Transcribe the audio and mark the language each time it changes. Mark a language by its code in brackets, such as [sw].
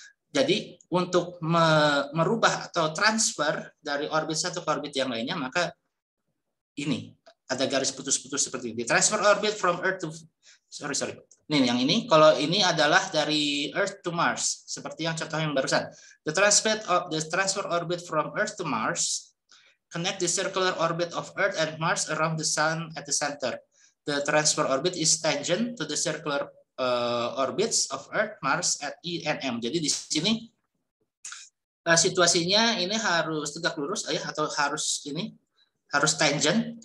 [id] Jadi untuk merubah atau transfer dari orbit satu ke orbit yang lainnya, maka ini ada garis putus-putus seperti ini. [en] Transfer orbit from Earth to sorry. [id] Nih yang ini, kalau ini adalah dari Earth to Mars, seperti yang contoh yang barusan. [en] The transfer orbit from Earth to Mars connect the circular orbit of Earth and Mars around the Sun at the center. The transfer orbit is tangent to the circular orbits of Earth, Mars at E and M. [id] Jadi di sini situasinya ini harus tegak lurus ya, atau harus tangent.